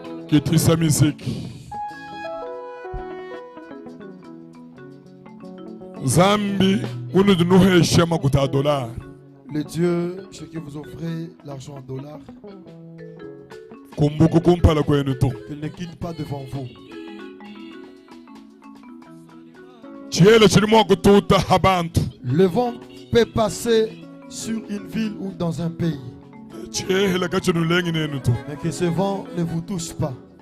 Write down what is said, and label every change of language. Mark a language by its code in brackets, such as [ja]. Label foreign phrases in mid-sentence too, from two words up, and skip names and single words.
[lua] Kitisa musique. Zambi, unu dunuhe shema kuta dollar. [fr] Le Dieu, chez qui vous offrez l'argent en dollars, qu'il ne quitte pas devant vous. Le vent peut passer sur une ville ou dans un pays, mais que ce vent ne vous touche pas.